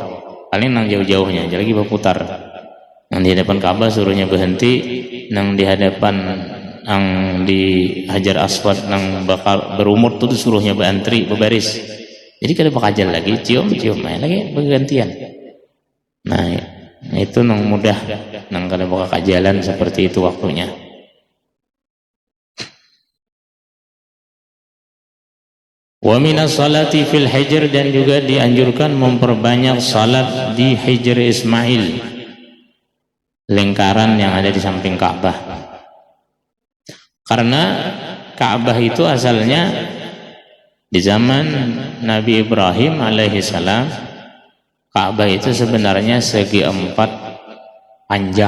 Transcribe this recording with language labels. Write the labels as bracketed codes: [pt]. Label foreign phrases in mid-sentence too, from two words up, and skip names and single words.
[bjn] Paling nang jauh-jauhnya, jadi lagi berputar. Nang di hadapan Ka'bah suruhnya berhenti, nang di hadapan nang di Hajar Aswad nang bakal berumur tuh suruhnya berantri berbaris. Jadi kada bekajal lagi cium lagi bergantian. Nah itu nang mudah nang kada bakajalan seperti itu waktunya. [ar] ومن الصلاة في الحجر, [id] dan juga dianjurkan memperbanyak salat di Hijr Ismail, lingkaran yang ada di samping Ka'bah. Karena Ka'bah itu asalnya di zaman Nabi Ibrahim alaihi salam, Ka'bah itu sebenarnya segi 4 panjang.